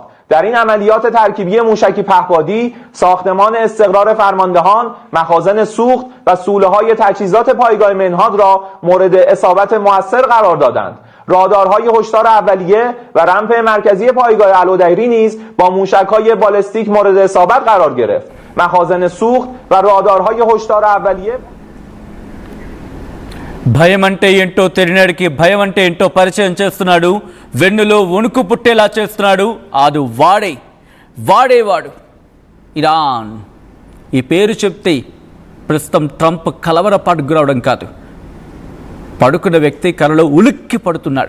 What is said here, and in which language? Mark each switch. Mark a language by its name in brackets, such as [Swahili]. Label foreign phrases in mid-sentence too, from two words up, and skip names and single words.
[Persian] در این عملیات ترکیبی موشکی پهپادی ساختمان استقرار فرماندهان، مخازن سوخت و سوله‌های تجهیزات پایگاه منهاد را مورد اصابت مؤثر قرار دادند. رادارهای هشدار اولیه و رمپ مرکزی پایگاه الودیری نیز با موشک‌های بالستیک مورد اصابت قرار گرفت. مخازن سوخت و رادارهای هشدار اولیه [Telugu] భయం అంటే ఏంటో తెలియనాడికి భయం అంటే ఏంటో పరిచయం చేస్తున్నాడు, వెన్నులో వణుకు పుట్టేలా చేస్తున్నాడు. అది వాడేవాడు ఇరాన్. ఈ పేరు చెప్తే ప్రస్తుతం ట్రంప్ కలవరపాటుకు గురవడం కాదు, పడుకున్న వ్యక్తి కలలో ఉలిక్కి పడుతున్నాడు.